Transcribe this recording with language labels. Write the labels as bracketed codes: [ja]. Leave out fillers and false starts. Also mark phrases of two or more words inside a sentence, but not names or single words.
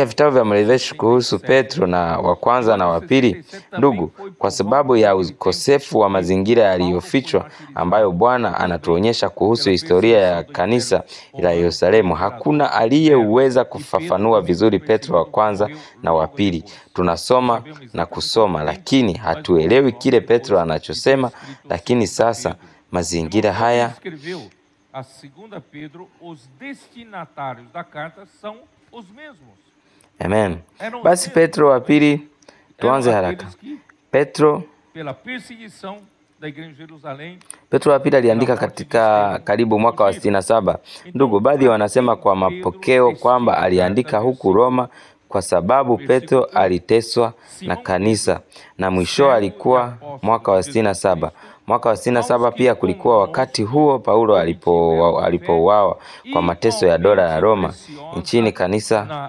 [sw] vitabu vya mrejesho kuhusu Petro na wa kwanza na wa pili, ndugu, kwa sababu ya ukosefu wa mazingira yaliyofichwa ambayo Bwana anatuonyesha kuhusu historia ya kanisa la Yerusalemu, hakuna aliyeweza kufafanua vizuri Petro wa kwanza na wa pili. Tunasoma na kusoma, lakini hatuelewi kile Petro anachosema. Lakini sasa mazingira haya, [pt] a segunda Pedro, os destinatários da carta são os mesmos. Amen. [sw] Basi Petro wa pili, tuanze haraka. Petro [pt] pela perseguição da igreja de Jerusalém. [sw] Petro wa pili aliandika katika karibu mwaka wa 67. Ndugu, baadhi wanasema kwa mapokeo kwamba aliandika huku Roma kwa sababu Petro aliteswa na kanisa, na mwisho alikuwa mwaka wa 67. Mwaka wa 67 pia kulikuwa wakati huo Paulo alipouawa kwa mateso ya dola ya Roma nchini kanisa.